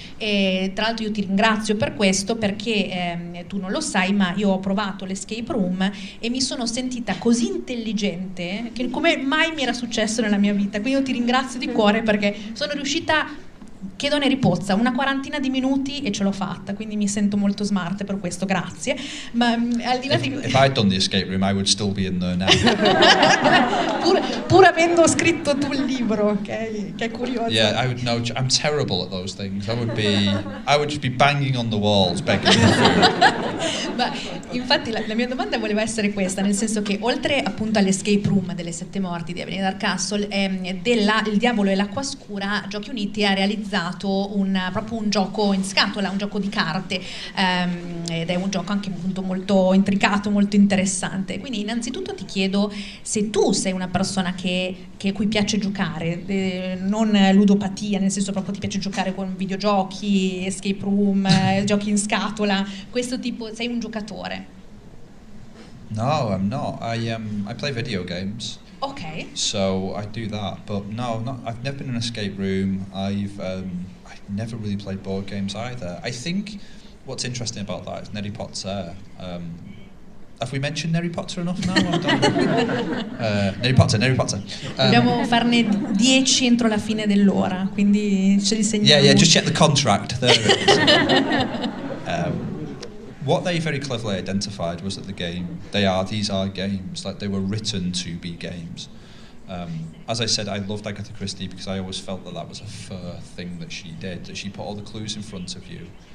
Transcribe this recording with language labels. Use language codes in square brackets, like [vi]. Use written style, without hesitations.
[it] E tra l'altro io ti ringrazio per questo, perché tu non lo sai, ma io ho provato l'escape room e mi sono sentita così intelligente che come mai mi era successo nella mia vita, quindi io ti ringrazio di cuore perché sono riuscita, chiedo a Neri Pozza, una quarantina di minuti e ce l'ho fatta, quindi mi sento molto smart per questo, grazie. Ma al di là di... [en] If I'd done the escape room, I would still be in there now. [it] pur avendo scritto tu il libro, ok? Che è curioso. [en] Yeah, I would know. I'm terrible at those things. I would just be banging on the walls, begging for food. [it] Ma infatti la mia domanda voleva essere questa, nel senso che oltre appunto all'escape room delle sette morti di Evelyn Hardcastle, Il diavolo e l'acqua scura, Giochi Uniti ha realizzato proprio un gioco in scatola, un gioco di carte, ed è un gioco anche appunto molto intricato, molto interessante. Quindi innanzitutto ti chiedo se tu sei una persona a cui piace giocare, non ludopatia, nel senso proprio ti piace giocare con videogiochi, escape room, giochi in scatola, questo tipo, sei un giocatore? [en] No, I'm not. I play video games. Ok. So I do that, but no, I've never been in an escape room. I've never really played board games either. I think what's interesting about that is Neri Pozza. Have we mentioned Neri Pozza enough now? Neri Pozza. [it] Dobbiamo farne 10 entro la fine dell'ora, quindi ce li segniamo. [en] Yeah, just check the contract. There it is. What they very cleverly identified was that these are games, like they were written to be games. As I said, I loved Agatha Christie because I always felt that was a fair thing that she did, that she put all the clues in front of you.